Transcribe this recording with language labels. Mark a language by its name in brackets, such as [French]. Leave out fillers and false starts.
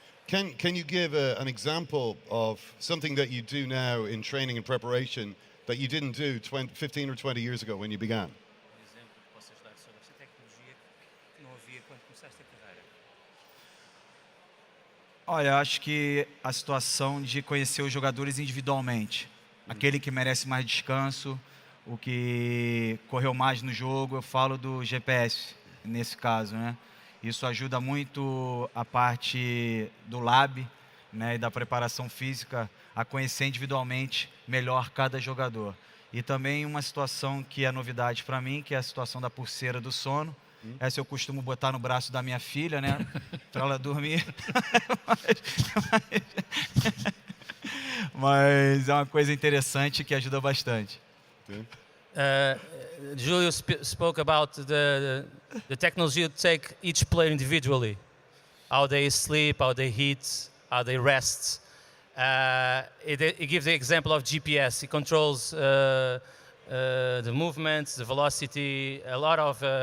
[English] Can you give an example of something that you do now in training and preparation that you didn't do 15 or 20 years ago when you began? [Portuguese] Exemplo que possas dar sobre essa tecnologia que não havia quando começaste a carreira. Olha, acho que a situação de conhecer os jogadores individualmente, aquele que merece mais descanso, o que correu mais no jogo, eu falo do GPS nesse caso, né? Isso ajuda muito a parte do lab, né, e da preparação física a conhecer individualmente melhor cada jogador. E também uma situação que é novidade para mim, que é a situação da pulseira do sono. Essa eu costumo botar no braço da minha filha, né, para ela dormir. Mas é uma coisa interessante que ajuda bastante. [English] Julio spoke about the technology to take each player individually, how they sleep, how they eat, how they rest. It gives the example of GPS. It controls the movements, the velocity, a lot of.